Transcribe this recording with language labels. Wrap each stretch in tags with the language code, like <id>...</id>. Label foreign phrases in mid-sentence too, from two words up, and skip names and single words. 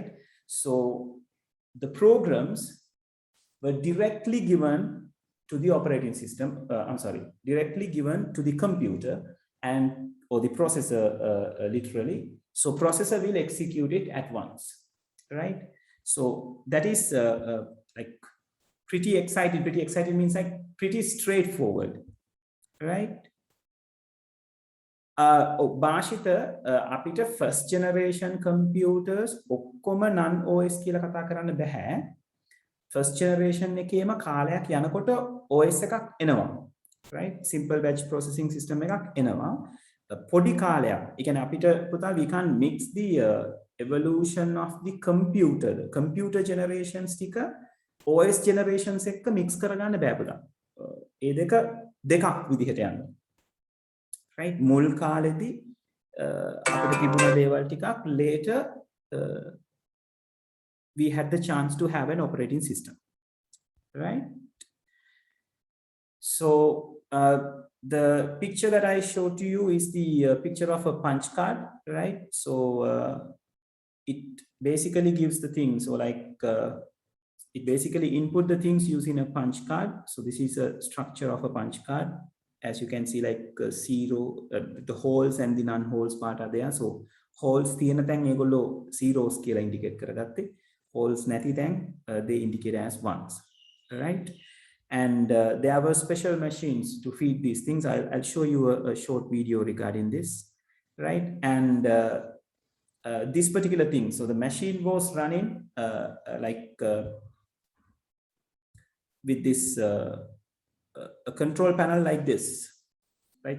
<en>So the programs were directly given to the operating system, directly given to the computer and or the processor literally. So processor will execute it at once, right? So that is like pretty excited. Pretty excited means like pretty straightforward, right?</en> <si>භාෂිත අපිට</si> <en>first generation computers</en> <si>ඔක්කොම</si> <en>non OS</en> <si>කියලා කතා කරන්න බෑ.</si> <en>first generation</en> <si>එකේම කාලයක් යනකොට OS එකක් එනවා, right?</si> <en>simple batch processing system</en> <si>එකක් එනවා. පොඩි කාලයක්. ඒ කියන්නේ අපිට පුතා</si> <en>we can mix the evolution of the computer generations ටික OS generations</en> <si>එක්ක mix කරගන්න බෑ පුතා. ඒ දෙකක් විදිහට යනවා. right? මුල් කාලෙදී අපිට තිබුණ දේවල් ටිකක්</si> <en>later we had the chance to have an operating system, right? So the picture that I showed to you is the picture of a punch card, right? So it basically gives the things, so like it basically input the things using a punch card. So this is a structure of a punch card. As you can see, like zero, the holes and the non-holes part are there.</en> <si>So holes තියෙන තැන් ඒගොල්ලෝ zeros කියලා indicate කරගත්තේ.</si> <en>Holes</en> <si>නැති තැන්</si> <en>they indicate as ones, right? And there were special machines to feed these things. I'll show you a short video regarding this, right? And this particular thing, so the machine was running with this a control panel like this, right?</en>